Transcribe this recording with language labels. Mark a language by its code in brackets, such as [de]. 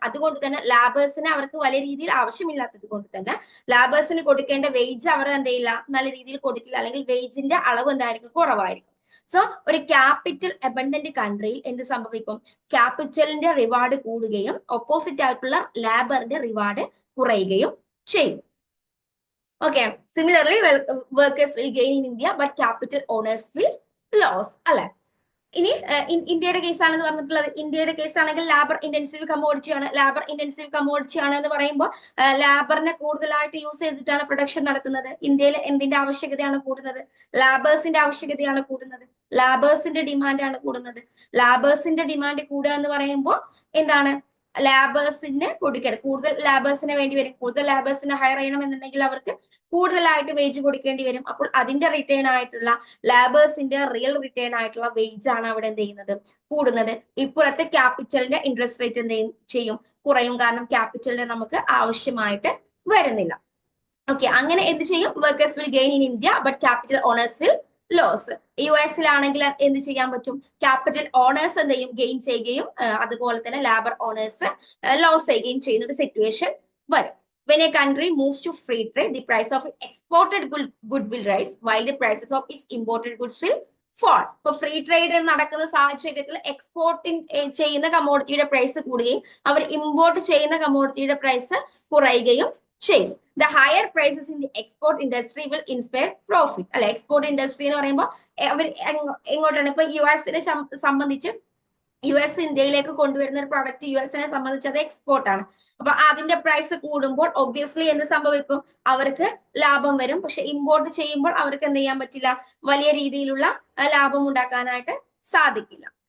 [ml] അതുകൊണ്ട് തന്നെ ലാബേഴ്സിന് അവർക്ക് വലിയ രീതിയിൽ ആവശ്യമില്ലാത്തത് കൊണ്ട് തന്നെ ലാബേഴ്സിന് കൊടുക്കേണ്ട വേജ് അവർ എന്ത് ചെയ്യില്ല? നല്ല രീതിയിൽ കൊടുക്കില്ല, അല്ലെങ്കിൽ വേജിന്റെ അളവ് എന്തായിരിക്കും? കുറവായിരിക്കും. സോ ഒരു ക്യാപിറ്റൽ അബണ്ടന്റ് കൺട്രിയിൽ എന്ത് സംഭവിക്കും? ക്യാപിറ്റലിന്റെ റിവാർഡ് കൂടുകയും ഓപ്പോസിറ്റ് ആയിട്ടുള്ള ലേബറിന്റെ റിവാർഡ് കുറയുകയും ചെയ്യും. [en] Okay, similarly, workers will gain in India, but capital owners will lose. [ml] അല്ലെ? ഇനി ഇന്ത്യയുടെ കേസാണെന്ന് പറഞ്ഞിട്ടുള്ളത്, ഇന്ത്യയുടെ കേസാണെങ്കിൽ ലാബർ ഇന്റൻസീവ് കമ്മോഡിറ്റി ആണ്. ലാബർ ഇന്റൻസീവ് കമ്മോഡിറ്റി ആണ് എന്ന് പറയുമ്പോൾ ലാബറിനെ കൂടുതലായിട്ട് യൂസ് ചെയ്തിട്ടാണ് പ്രൊഡക്ഷൻ നടത്തുന്നത്. ഇന്ത്യയിൽ എന്തിന്റെ ആവശ്യകതയാണ് കൂടുന്നത്? ലാബേഴ്സിന്റെ ആവശ്യകതയാണ് കൂടുന്നത്, ലാബേഴ്സിന്റെ ഡിമാൻഡ് ആണ് കൂടുന്നത്. ലാബേഴ്സിന്റെ ഡിമാൻഡ് കൂടുക എന്ന് പറയുമ്പോൾ എന്താണ്? ലാബേഴ്സിന് കൊടുക്കണം. കൂടുതൽ ലാബേഴ്സിന് വേണ്ടി വരും. കൂടുതൽ ലാബേഴ്സിനെ ഹയർ ചെയ്യണം എന്നുണ്ടെങ്കിൽ അവർക്ക് കൂടുതലായിട്ട് വേജ് കൊടുക്കേണ്ടി വരും. അപ്പോൾ അതിന്റെ റിട്ടേൺ ആയിട്ടുള്ള ലാബേഴ്സിന്റെ റിയൽ റിട്ടേൺ ആയിട്ടുള്ള വേജ് ആണ് അവിടെ എന്ത് ചെയ്യുന്നത്, കൂടുന്നത്. ഇപ്പോഴത്തെ ക്യാപിറ്റലിന്റെ ഇൻട്രസ്റ്റ് റേറ്റ് എന്ത് ചെയ്യും, കുറയും. കാരണം ക്യാപിറ്റലിനെ നമുക്ക് ആവശ്യമായിട്ട് വരുന്നില്ല. ഓക്കെ, അങ്ങനെ എന്ത് ചെയ്യും, [en] Workers will gain in India but capital owners will lose. [ml] US-ലാണെങ്കിൽ എന്ത് ചെയ്യാൻ പറ്റും, ക്യാപിറ്റൽ ഓണേഴ്സ് എന്ത് ചെയ്യും, ഗെയിൻ ചെയ്യുകയും അതുപോലെ തന്നെ ലാബർ ഓണേഴ്സ് ലോസ് ചെയ്യുകയും ചെയ്യുന്ന ഒരു സിറ്റുവേഷൻ വരും. [en] When a country moves to free trade, the price of exported good will rise while the prices of its imported goods will fall. [ml] ഇപ്പൊ ഫ്രീ ട്രേഡ് നടക്കുന്ന സാഹചര്യത്തിൽ എക്സ്പോർട്ടിങ് ചെയ്യുന്ന കമ്മോഡിറ്റിയുടെ പ്രൈസ് കൂടുകയും അവർ import ചെയ്യുന്ന കമ്മോഡിറ്റിയുടെ പ്രൈസ് കുറയുകയും ചെയ്യും. [en] The higher prices in the export industry will inspire profit. [ml] അല്ലെ, export industry എന്ന് പറയുമ്പോൾ അവർ എങ്ങോട്ടാണ്, ഇപ്പൊ US-നെ സംബന്ധിച്ച് US ഇന്ത്യയിലേക്ക് കൊണ്ടുവരുന്ന ഒരു പ്രോഡക്റ്റ് US-നെ സംബന്ധിച്ച് അത് എക്സ്പോർട്ട് ആണ്. അപ്പൊ അതിന്റെ പ്രൈസ് കൂടുമ്പോൾ ഒബ്വിയസ്ലി എന്ത് സംഭവിക്കും, അവർക്ക് ലാഭം വരും. പക്ഷെ ഇമ്പോർട്ട് ചെയ്യുമ്പോൾ അവർക്ക് എന്ത് ചെയ്യാൻ പറ്റില്ല, വലിയ രീതിയിലുള്ള ലാഭം ഉണ്ടാക്കാനായിട്ട് സാധിക്കില്ല.